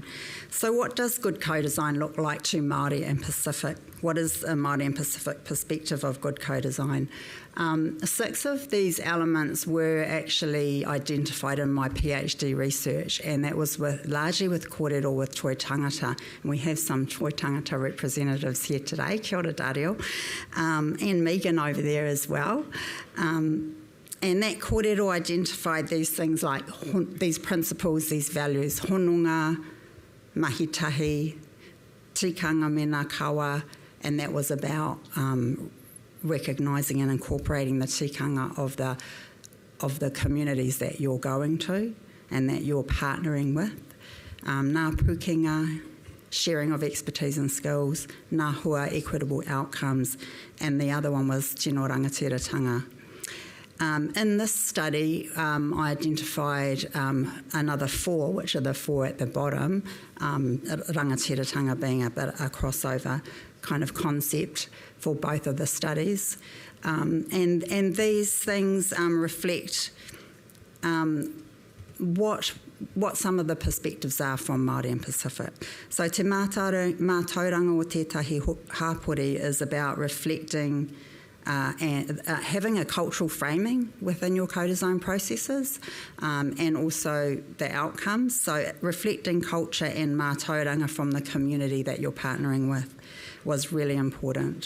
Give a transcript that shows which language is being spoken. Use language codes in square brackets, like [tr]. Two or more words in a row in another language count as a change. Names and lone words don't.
[en] So what does good co-design look like to Māori and Pacific? What is a Māori and Pacific perspective of good co-design? 6 of these elements were actually identified in my PhD research, and that was largely with kōrero, with [mi] toi tangata. [en] And we have some [mi] toi tangata [en] representatives here today, [mi] kia ora [en] Dario, and Megan over there as well. And that kōrero identified these things like these principles, these values, [mi] hononga, mahitahi, tikanga mena kawa, [en] and that was about recognising and incorporating the tikanga of the communities that you're going to and that you're partnering with. [mi] Ngā pukenga, [en] sharing of expertise and skills, [mi] ngā hua, [en] equitable outcomes, and the other one was [mi] tino rangatiratanga. [en] In this study, I identified another 4, which are the 4 at the bottom, rangatiratanga being a bit a crossover kind of concept for both of the studies. And these things reflect what some of the perspectives are from Māori and Pacific. So [mi] te mātauranga o tētahi hapori [en] is about reflecting and having a cultural framing within your co-design processes, and also the outcomes. So reflecting culture and mātauranga from the community that you're partnering with was really important.